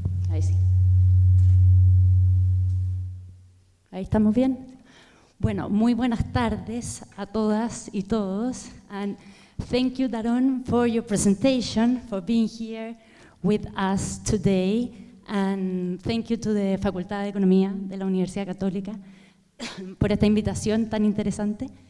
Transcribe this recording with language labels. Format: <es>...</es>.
<es>Ahí sí. Ahí estamos bien. Bueno, muy buenas tardes a todas y todos.</es> <en>And thank you, Daron, for your presentation, for being here with us today. And thank you to the Facultad de Economía de la Universidad Católica por esta invitación tan interesante.</en>